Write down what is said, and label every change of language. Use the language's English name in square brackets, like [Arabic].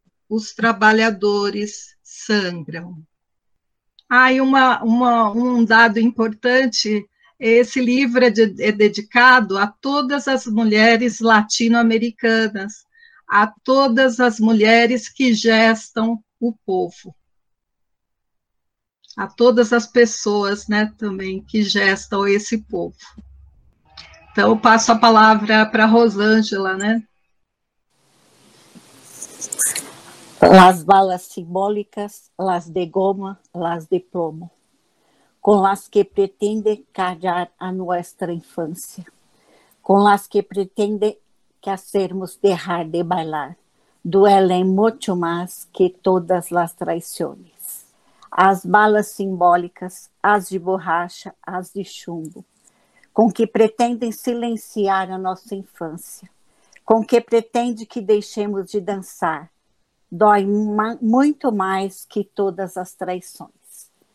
[Portuguese] Os trabalhadores sangram. Ah, e um dado importante: esse livro é dedicado a todas as mulheres latino-americanas, a todas as mulheres que gestam o povo, a todas as pessoas, né, também que gestam esse povo. Então, eu passo a palavra para a Rosângela, né? [Spanish] Las balas simbólicas, las de goma, las de plomo, con las que pretende callar a nuestra infancia, con las que pretende que hacernos dejar de bailar, duelen mucho más que todas las traiciones. [Portuguese] As balas simbólicas, as de borracha, as de chumbo, con que pretendem silenciar a nossa infância, com que pretende que deixemos de dançar, dói muito mais que todas as traições.